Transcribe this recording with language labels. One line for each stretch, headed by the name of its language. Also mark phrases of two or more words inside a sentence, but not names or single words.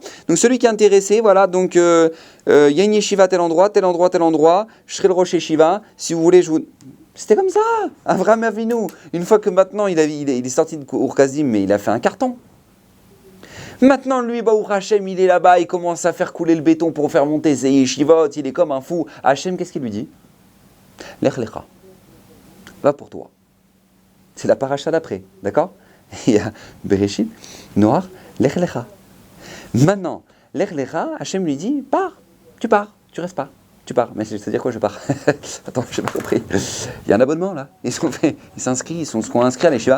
French: Donc celui qui est intéressé, voilà, donc il y a une yeshiva à tel endroit, je serai le rocher yeshiva, si vous voulez, je vous... C'était comme ça, Abraham Avinu. Une fois que maintenant, il est sorti de Ur Kasdim, mais il a fait un carton. Maintenant, lui,
Hebrew: ברוך השם,
French: il est là-bas, il commence à faire couler le béton pour faire monter ses yeshivot, il est comme un fou. Hashem, qu'est-ce qu'il lui dit?
Hebrew: לך לך.
French: Va pour toi. C'est la paracha d'après, d'accord? Il y a Bereshit, Noach, Lech lecha. Maintenant,
Hebrew: לך לך,
French: Hashem lui dit, pars, tu restes pas, tu pars. Mais c'est-à-dire quoi, je pars? Attends, je n'ai pas compris. Il y a un abonnement là, ils s'inscrivent, ils sont inscrits à l'Yeshiva.